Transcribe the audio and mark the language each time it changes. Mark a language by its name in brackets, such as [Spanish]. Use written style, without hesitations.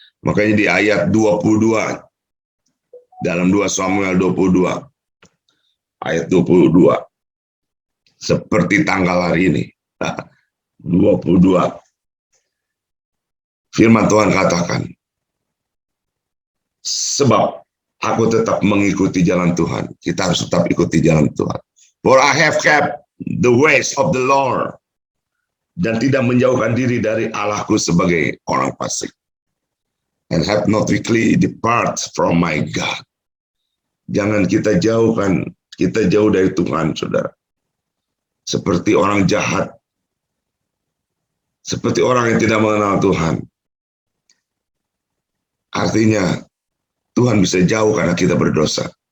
[Indonesian] Makanya di ayat 22, dalam 2 Samuel 22, ayat 22, seperti tanggal hari ini, 22, firman Tuhan katakan, Sebab aku tetap mengikuti jalan Tuhan. Kita harus tetap ikuti jalan Tuhan. [English] For I have kept the ways of the Lord. [Indonesian] Dan tidak menjauhkan diri dari Allahku sebagai orang fasik. [English] And have not weakly depart from my God. [Indonesian] Jangan kita jauhkan, kita jauh dari Tuhan, saudara. Seperti orang jahat. Seperti orang yang tidak mengenal Tuhan. Artinya, Tuhan bisa jauh karena kita berdosa.